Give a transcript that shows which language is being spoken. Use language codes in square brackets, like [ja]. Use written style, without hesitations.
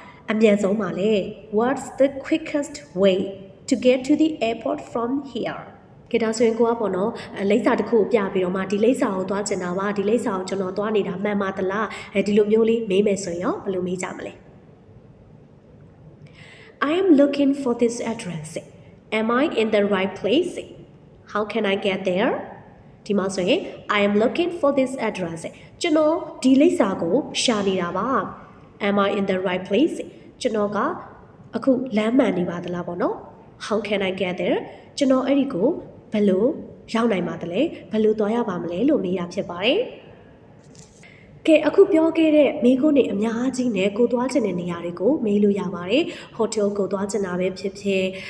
[my] အမြန်ဆုံးပါလဲ [en] What's the quickest way to get to the airport from here [my] ကဲဒါဆိုရင်ကိုကပေါ့နော်လိပ်စာတစ်ခုကိုပြပြီးတော့မှဒီလိပ်စာကိုသွားချင်တာပါဒီလိပ်စာကိုကျွန်တော်သွားနေတာမှန်ပါသလားဒီလိုမျိုးလေးမေးမယ်ဆိုရင်ရောဘယ်လိုမေးကြမလဲ [en] I am looking for this address. Am I in the right place? How can I get there? [my] ဒီမှာဆိုရင် [en] I am looking for this address. [my] ကျွန်တော်ဒီလိပ်စာကိုရှာနေတာပါ [en] Am I in the right place? [my] ကျွန်တော်ကအခုလမ်းမှန်နေပါသလားပေါ့နော် [en] How can I get there? [my] ကျွန်တော်အဲ့ဒီကိုဘယ်လိုရောက်နိုင်ပါသလဲဘယ်လိုသွားရပါမလဲလို့မေးတာဖြစ်ပါတယ်ကဲအခုပြောခဲ့တဲ့မိကုန်းတွေအများကြီးနဲ့ကိုသွားချင်တဲ့နေရာတွေကိုမေးလို့ရပါတယ်ဟိုတယ်ကိုသွားချင်တာပဲဖြစ်ဖြစ်